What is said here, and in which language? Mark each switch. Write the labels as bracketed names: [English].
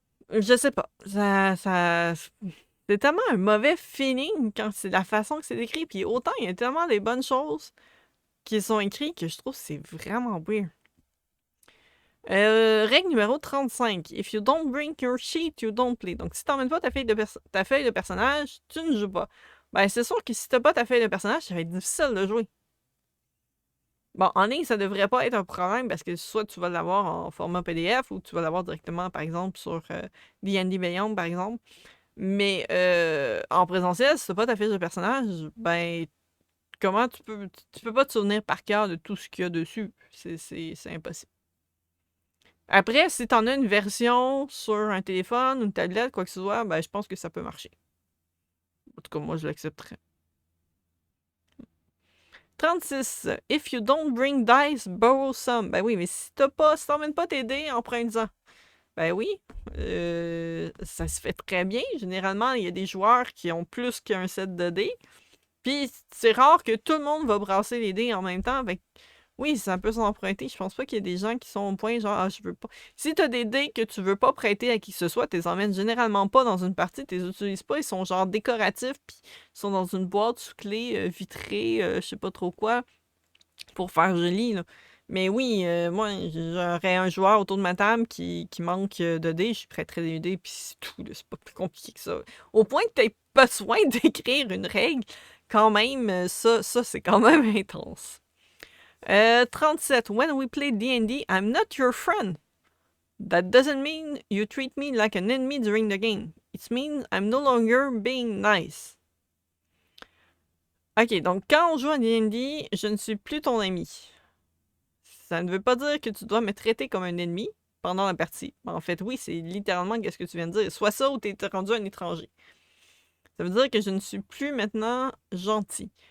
[French] Je sais pas. C'est tellement un mauvais feeling quand c'est la façon que c'est écrit. Puis autant, il y a tellement des bonnes choses qui sont écrites que je trouve que c'est vraiment weird. Règle numéro 35. [English] If you don't bring your sheet, you don't play. [French] Donc, si t'emmènes pas ta feuille de personnage, tu ne joues pas. Ben, c'est sûr que si t'as pas ta feuille de personnage, ça va être difficile de jouer. Bon, en ligne, ça devrait pas être un problème parce que soit tu vas l'avoir en format PDF ou tu vas l'avoir directement, par exemple, sur D&D Beyond, par exemple. Mais en présentiel, si t'as pas ta fiche de personnage, ben, comment tu peux pas te souvenir par cœur de tout ce qu'il y a dessus. C'est impossible. Après, si t'en as une version sur un téléphone, une tablette, quoi que ce soit, ben, je pense que ça peut marcher. En tout cas, moi, je l'accepterais. 36. [English] If you don't bring dice, borrow some. [French] Ben oui, mais si t'emmènes pas tes dés, emprunte-en. Ben oui, ça se fait très bien. Généralement, il y a des joueurs qui ont plus qu'un set de dés. Puis c'est rare que tout le monde va brasser les dés en même temps. Fait que, oui, ça peut s'emprunter. Je pense pas qu'il y ait des gens qui sont au point genre, ah, je veux pas. Si t'as des dés que tu veux pas prêter à qui que ce soit, t'es emmènes généralement pas dans une partie, t'es utilises pas. Ils sont genre décoratifs, puis ils sont dans une boîte sous clé vitrée, je sais pas trop quoi, pour faire joli, là. Mais oui, moi, j'aurais un joueur autour de ma table qui manque de dés, je prêterais des dés, puis c'est tout, là, c'est pas plus compliqué que ça. Au point que t'aies besoin d'écrire une règle, quand même, ça c'est quand même intense. 37. [English] When we play D&D, I'm not your friend. That doesn't mean you treat me like an enemy during the game. It means I'm no longer being nice. [French] Ok, donc quand on joue à D&D, je ne suis plus ton ami. Ça ne veut pas dire que tu dois me traiter comme un ennemi pendant la partie. En fait, oui, c'est littéralement ce que tu viens de dire. Soit ça ou t'es rendu un étranger. Ça veut dire que je ne suis plus maintenant gentil.